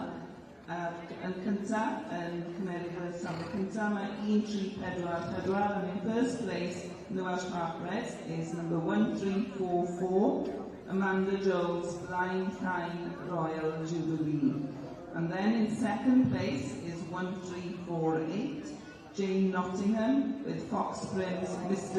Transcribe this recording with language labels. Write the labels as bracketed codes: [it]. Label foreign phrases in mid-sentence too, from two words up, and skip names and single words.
[cy] Yn cyntaf, yn cymeryd y safle cyntaf, mae 1344, [en] and in first place in the Welsh Park is number 1344, Amanda Jones, Blind Time Royal Jubilee. And then in second place is 1348, Jane Nottingham with Fox Springs, Mr.